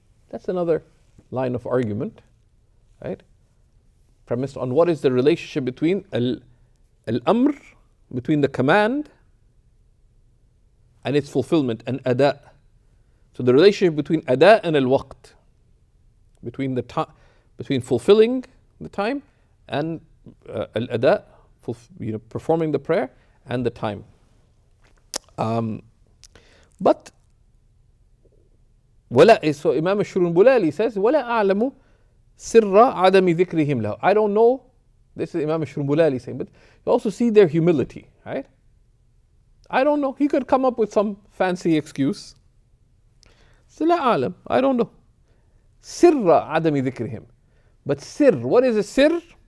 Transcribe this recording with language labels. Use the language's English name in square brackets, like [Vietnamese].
[English] That's another line of argument, right? Premised on what is the relationship between al-amr, between the command and its fulfillment, and ada, So the relationship between ada and al-waqt, between the time, between fulfilling the time and al-ada, performing the prayer, and the time. But so Imam al-Shurunbulali says, [Arabic] وَلَا أَعْلَمُ سِرَّ عَدَمِ ذِكْرِهِمْ لَهُ. [English] I don't know, this is Imam al-Shurunbulali saying, but you also see their humility, right? I don't know. He could come up with some fancy excuse. So [Arabic] لا أعلم, [English] I don't know. [Arabic] سِرَّ عَدَمِ ذِكْرِهِمْ. [English] But sir, what is a sir?